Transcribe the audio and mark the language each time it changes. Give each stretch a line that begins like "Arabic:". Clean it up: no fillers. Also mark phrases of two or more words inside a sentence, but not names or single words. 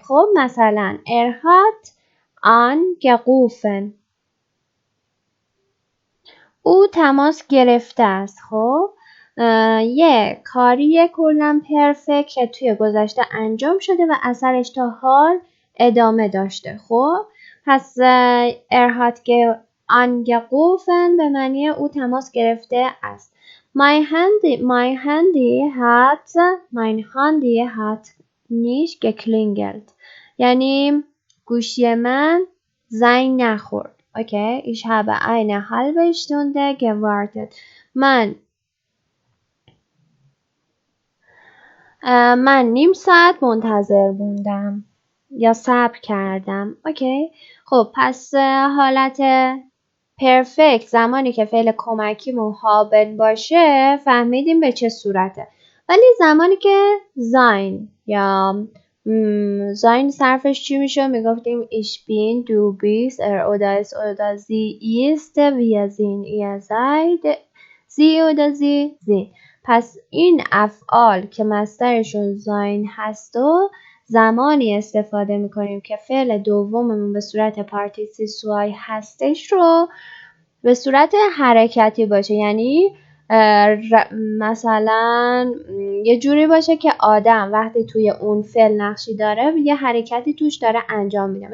Persian: خب مثلا
German: er hat angerufen,
Persian: او تماس گرفته است. خب یه کاری کلا پرفکت که توی گذشته انجام شده و اثرش تا حال ادامه داشته. خب پس
German: er hat angerufen
Persian: به معنی او تماس گرفته است.
German: mein Handy hat nicht geklingelt،
Persian: یعنی گوشی من زنگ نخورد. اوکی،
German: ich habe eine halbe Stunde gewartet.
Persian: من نیم ساعت منتظر موندم یا صبر کردم. اوکی، خب پس حالت پرفکت زمانی که فعل کمکیمون هابن باشه فهمیدیم به چه صورته، ولی زمانی که زاین یا زاین صرفش چی میشه؟ میگفتیم
German: ich bin, du bist, oder es oder sie ist, wir sind, ihr seid, sie oder sie sind.
Persian: پس این افعال که مصدرشون زاین هست و زمانی استفاده میکنیم که فعل دوممون به صورت
German: Partizip zwei
Persian: هستش رو به صورت حرکتی باشه، یعنی مثلا یه جوری باشه که آدم وقتی توی اون فعل نقشی داره یه حرکتی توش داره انجام میده.